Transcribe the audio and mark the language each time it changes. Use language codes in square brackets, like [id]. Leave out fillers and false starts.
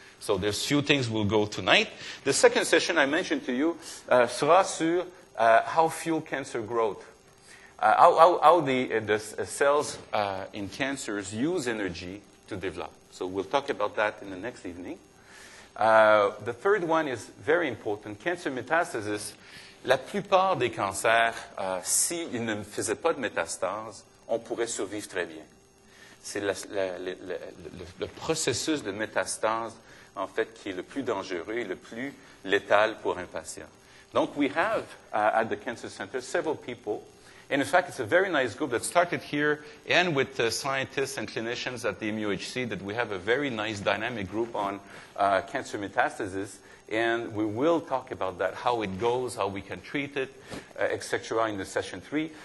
[en] So there's few things we'll go tonight. The second session I mentioned to you [fr] sera sur [en] how fuel cancer growth. How the cells in cancers use energy to develop. So we'll talk about that in the next evening. The third one is very important. Cancer metastasis. [fr] La plupart des cancers, s'ils ne faisaient pas de métastases, on pourrait survivre très bien. C'est le processus de métastase, en fait, qui est le plus dangereux et le plus létal pour un patient. [en] Donc, we have, at the Cancer Center, several people. And in fact, it's a very nice group that started here and with scientists and clinicians at the MUHC that we have a very nice dynamic group on cancer metastasis. And we will talk about that, how it goes, how we can treat it, etc. in the session 3.